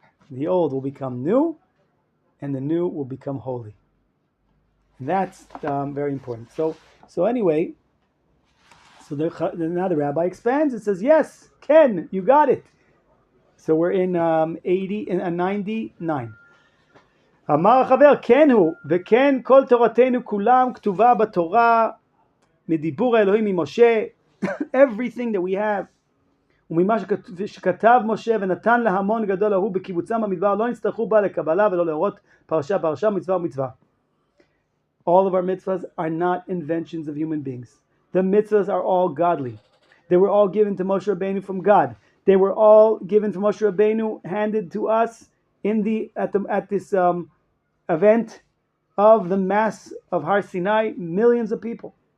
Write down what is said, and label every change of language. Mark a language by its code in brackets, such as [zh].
[en] The old will become new, and the new will become holy. And that's very important. So anyway. So now the rabbi expands and says, yes, Ken, you got it. So we're in 99. [he] אמר החבר, כן הוא, וכן כל תורתנו כולם כתובה בתורה, מדיבור האלוהים ממשה, [en] everything that we have, [he] וממה שכתב משה ונתן להמון גדול ההוא בקיבוצם במדבר, לא נצטרכו בה לקבלה ולא להורות פרשה, מצווה ומצווה. [en] All of our mitzvahs are not inventions of human beings. The mitzvahs are all godly. They were all given to Moshe Rabbeinu from God. They were all given from Moshe Rabbeinu, handed to us at this event of the Mass of Har Sinai, millions of people.